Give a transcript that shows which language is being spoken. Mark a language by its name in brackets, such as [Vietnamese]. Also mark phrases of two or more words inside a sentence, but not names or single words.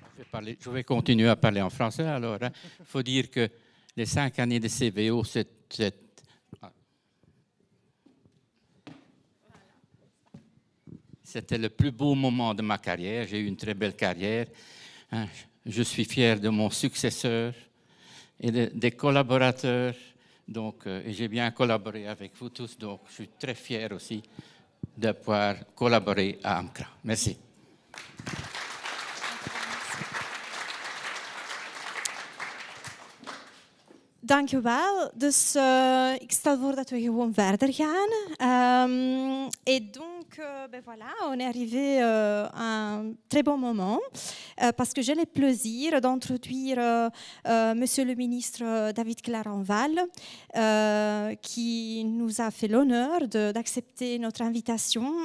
[French] Je vais continuer à parler en français alors. Il faut dire que les 5 années de CVO, c'était le plus beau moment de ma carrière. J'ai eu une très belle carrière. Je suis fier de mon successeur et des collaborateurs. Donc, et j'ai bien collaboré avec vous tous. Donc, je suis très fier aussi de pouvoir collaborer à AMCRA. Merci. [Dutch] Dank u wel. Dus ik stel voor dat we gewoon verder gaan. [French] Et donc, ben voilà, on est arrivé à un très bon moment parce que j'ai le plaisir d'introduire Monsieur le ministre David Clarenval qui nous a fait l'honneur d'accepter notre invitation.